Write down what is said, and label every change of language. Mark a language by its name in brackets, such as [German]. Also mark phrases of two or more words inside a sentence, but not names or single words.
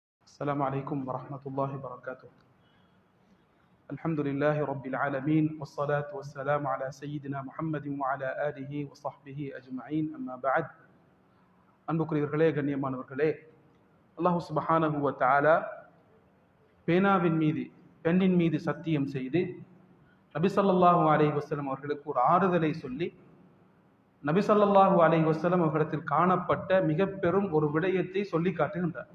[Arabic] السلام عليكم ورحمة الله وبركاته. الحمد لله رب العالمين والصلاة والسلام على سيدنا محمد وعلى آله وصحبه أجمعين. أما بعد. [Tamil] அன்புக்குரியவர்களே, கண்ணியமானவர்களே, [Arabic] الله سبحانه وتعالى [Tamil] பேனாவின் மீது, பெண்ணின் மீது சத்தியம் செய்து நபி [Arabic] صلى الله عليه وسلم [Tamil] அவர்களுக்கு ஒரு ஆறுதலை சொல்லி, நபி [Arabic] صلى الله عليه وسلم [Tamil] அவர்களிடத்தில் காணப்பட்ட மிக பெரும் ஒரு விடயத்தை சொல்லி காட்டுகின்றார்.